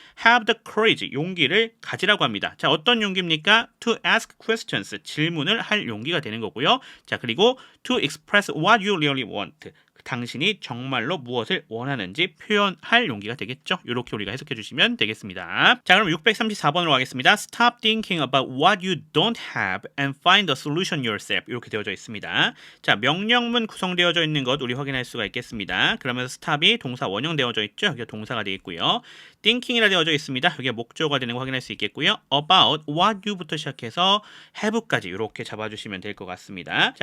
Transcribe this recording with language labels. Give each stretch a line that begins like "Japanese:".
English: Have the courage,
Korean: 용기를 가지라고 합니다. 자, 어떤 용기입니까?
English: To ask questions,
Korean: 질문을 할 용기가 되는 거고요. 자, 그리고
English: to express what you really want,
Korean: 당신이 정말로 무엇을 원하는지 표현할 용기가 되겠죠. 이렇게 우리가 해석해 주시면 되겠습니다. 자, 그럼 634번으로 가겠습니다.
English: Stop thinking about what you don't have and find a solution yourself.
Korean: 이렇게 되어져 있습니다. 자, 명령문 구성되어져 있는 것 우리 확인할 수가 있겠습니다. 그러면서 stop이 동사 원형 되어져 있죠. 여기가 동사가 되겠고요. thinking이라 되어져 있습니다. 여기가 목적어가 되는 거 확인할 수 있겠고요.
English: about what you
Korean: 부터 시작해서 have까지 이렇게 잡아주시면 될 것 같습니다.